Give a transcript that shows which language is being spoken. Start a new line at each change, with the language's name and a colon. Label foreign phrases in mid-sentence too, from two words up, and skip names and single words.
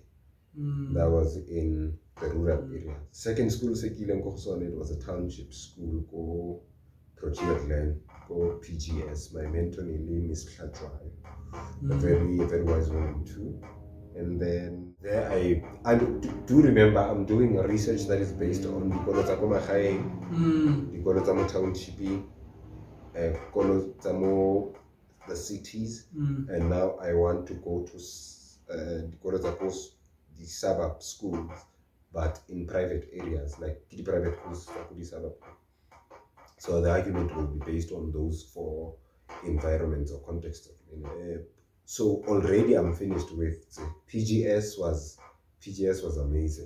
English: That was in the rural area. Second school, it was a township school called Ogorogile Nong, called PGS. My mentor name is Katlego, a very wise woman too. And then there I do remember I'm doing a research that is based on
Tswana: dikolo tsa ko magaeng, dikolo tsa mo townshiping, dikolo tsa mo
English: the cities, and now I want to go to
Tswana: dikolo tsa ko
English: the suburb schools, but in private areas, like the private schools for the suburb. So the argument will be based on those four environments or contexts. So already I'm finished with PGS was amazing.